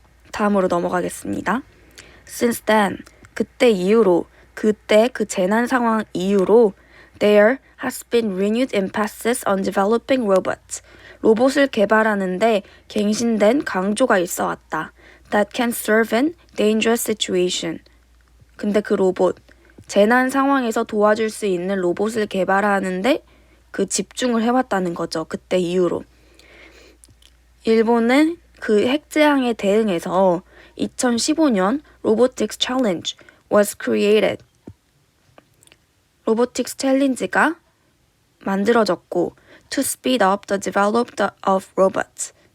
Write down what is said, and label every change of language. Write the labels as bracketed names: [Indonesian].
[Korean] 다음으로 넘어가겠습니다. [English] Since then, [Korean] 그때 그 재난 상황 이후로 [English] there has been renewed emphasis on developing robots. [Korean] 로봇을 개발하는데 갱신된 강조가 있어 왔다. [English] That can serve in dangerous situation. [Korean] 근데 그 로봇, 재난 상황에서 도와줄 수 있는 로봇을 개발하는데 그 집중을 해왔다는 거죠. 그때 이후로. 일본은 그 핵재앙에 대응해서 2015년 [English] Robotics Challenge was created. [Korean] 로보틱스 챌린지가 만들어졌고 [English] to speed up the development of robots.